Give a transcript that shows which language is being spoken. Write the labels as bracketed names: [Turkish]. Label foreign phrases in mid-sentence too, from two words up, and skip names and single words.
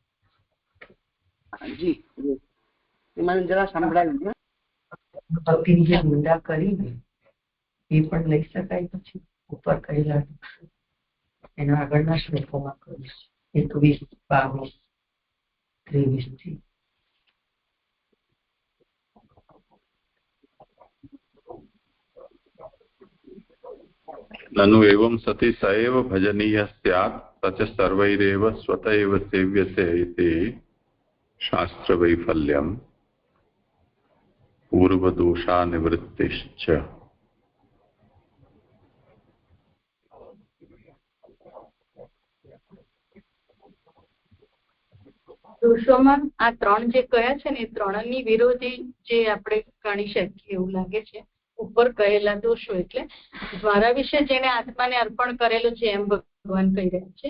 [Gujarati] જી મને જરા સંભળાયું. ભક્તિની જે નિંદા કરી ને એ પણ લઈ શકાય પછી ઉપર કહેલા એના આગળના શ્લોકોમાં કહ્યું 21, 22, 23 થી. [Sanskrit] ननु एवं सति स एव भजनीयः स्यात् तच सर्वैरेव स्वत एव सेव्यते इति शास्त्रवैफल्यं पूर्वदोषानिवृत्तिश्च. [Gujarati] દોષોમાં આ ત્રણ જે કયા છે ને એ ત્રણની વિરોધી જે આપણે ગણી શકીએ એવું લાગે છે. ઉપર કહેલા દોષો એટલે દ્વારા વિશે જેને આત્માને અર્પણ કરેલું છે એમ ભગવાન કહી રહ્યા છે.